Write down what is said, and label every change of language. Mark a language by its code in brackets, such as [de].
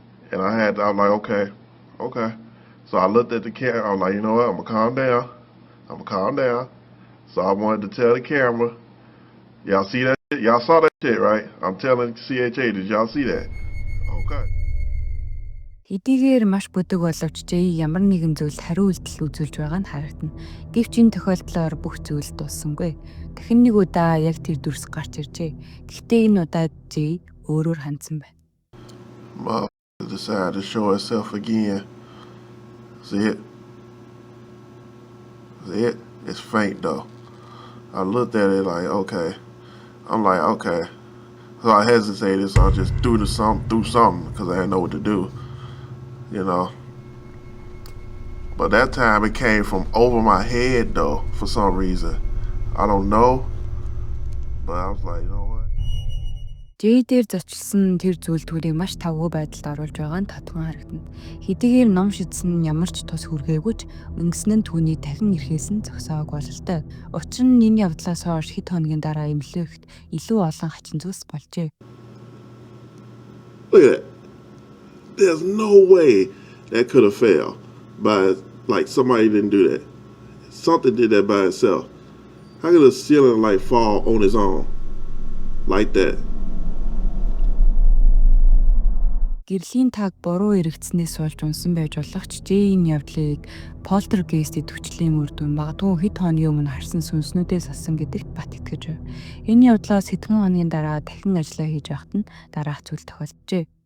[en] And I'm like, okay. So I looked at the camera. I'm like, you know what? I'm gonna calm down. So I wanted to tell the camera, y'all see that shit? Y'all saw that shit, right? I'm telling CHA, did y'all see that? Okay. [mn] Хэдийгээр маш бүдэг боловч Jay ямар нэгэн зүйлд хариу үйлдэл үзүүлж байгаа нь харагдана. Гэвч энэ тохиолдлоор бүх зүйл дууссангүй. Дахин нэг удаа яг тэр дүрс гарч иржээ. Гэхдээ энэ удаа Jay өөрөөр хандсан байна. [en] Mom decided to show herself again. See it? It's faint though. I looked at it like, okay. I'm like, okay. So I hesitated, so I just threw something because I didn't know what to do. You know, but that time it came from over my head though, for some reason. I don't know, but I was like, you know what? [mn] Жэй дээр зочилсон тэр зүйлдгүүдийг маш тавгүй байдалд оруулж байгаа нь татхан харагдана. Хэдийгээр ном шидсэн ямар ч тус хүргээгүйч өнгөсөн нь түүний дахин ирэхээс нь зогсоог бололтой. Учир нь энэ явдлаас хойш хэд хоногийн дараа эмнэлэгт илүү олон хачин зүйлс болжээ. [en] Look at that. There's no way that could have failed by, like, somebody didn't do that. Something did that by itself. How could a ceiling light fall on its own like that? [mn] Гэрлийн таг буруу эргэцснээс болж унсан байж болох ч Жэйн явдлыг полтергейст идэвхжлийн үр дүн магадгүй хэд хоногийн өмнө харсан сүнснүүдээс асан гэдэгт бат итгэж байна. Энэ явдлаас хэдхэн хоногийн дараа дахин ажиллаа хийж байхад нь дараах зүйл тохиолджээ.